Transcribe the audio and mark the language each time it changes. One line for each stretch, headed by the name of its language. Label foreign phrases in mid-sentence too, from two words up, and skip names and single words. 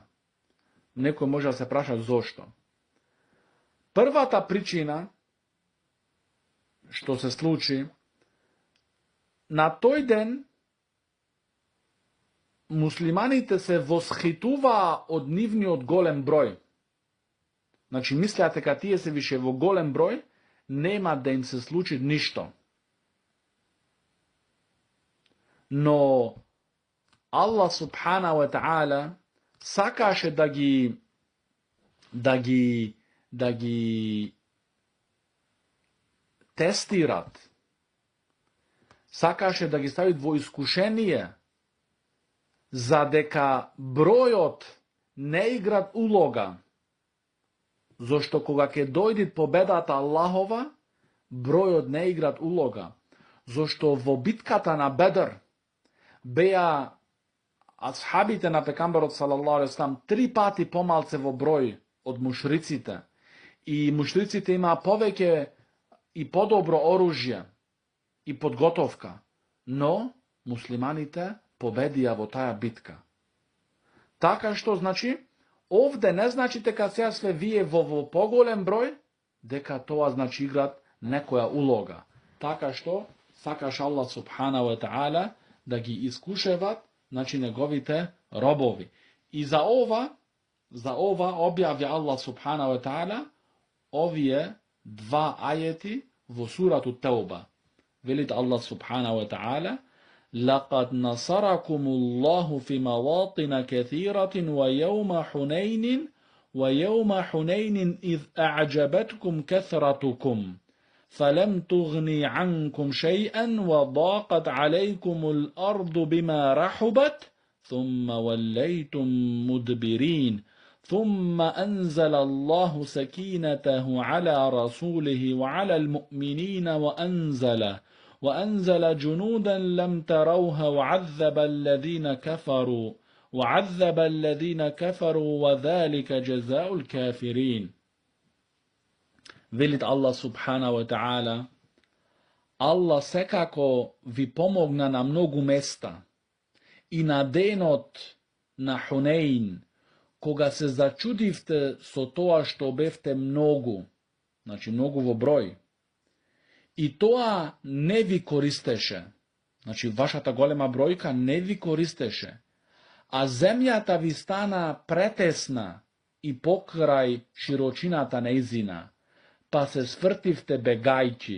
Macedonian: Некој може да се праша зошто. Првата причина што се случи на тој ден муслиманите се восхитуваа од нивниот голем број. Значи, мислеат дека тие се више во голем број, нема да им се случи ништо. Но Аллах
Arabic: سبحانه وتعالى
Macedonian: сакаше да ги тестират. Сакаше да ги ставит во искушение, за дека бројот не играт улога. Зошто кога ќе дојде победата Аллахова, бројот не играт улога. Зошто во битката на Бедр беа асхабите на пекамберот
Arabic: صلى الله عليه وسلم
Macedonian: 3 пати помалце во број од мушриците. И мушриците имаа повеќе и подобро оружје и подготовка. Но муслиманите победија во таа битка. Така што значи, овде не значи дека сега све вие во поголем број, дека тоа значи играт некоја улога. Така што сакаш Аллах
Arabic: سبحانه وتعالى
Macedonian: да ги искушеват, значи неговите робови. И за ова објави Аллах
Arabic: سبحانه وتعالى
Macedonian: овие два ајети во сурату Тауба. Велит Аллах
Arabic: سبحانه وتعالى: لقد نصركم الله في مواطن كثيرة ويوم حنين إذ أعجبتكم كثرتكم فلم تغني عنكم شيئا وضاقت عليكم الأرض بما رحبت ثم وليتم مدبرين ثم أنزل الله سكينته على رسوله وعلى المؤمنين وأنزل جنودا لم تروها وعذب الذين كفروا وذلك جزاء الكافرين.
Macedonian: Велит Аллах
Arabic: سبحانه وتعالى:
Macedonian: Аллах секако ви помогна на многу места и на денот на Хунейн, кога се зачудивте со тоа што бевте многу, значи многу во број, и тоа не ви користеше, значи вашата голема бројка не ви користеше, а земјата ви стана претесна и покрај широчината нејзина, па се свртивте бегајќи.